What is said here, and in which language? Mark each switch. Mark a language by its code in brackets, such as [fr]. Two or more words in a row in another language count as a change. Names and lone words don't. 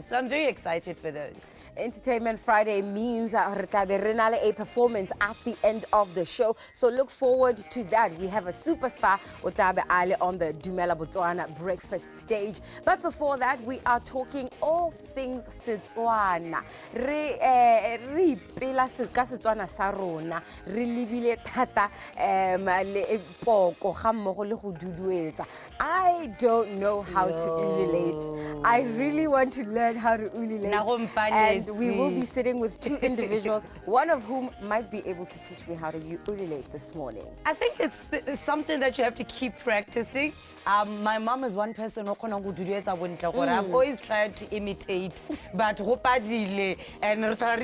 [en] So I'm very excited for those. Entertainment Friday means a performance at the end of the show. So look forward to that. We have a superstar Otabe Ale on the DUMELA BOTSWANA breakfast stage. But before that, we are talking all things Setswana. [tn] Re pela ka Setswana sa rona. Re libile thata le poko ga mmogo le go duduetsa. [en] I don't know how to ululate. I really want to learn how to ululate. And we will be sitting with two individuals, one of whom might be able to teach me how to ululate this morning. I think it's something that you have to keep practicing. My mom is one person who I've always tried to imitate, but honestly, because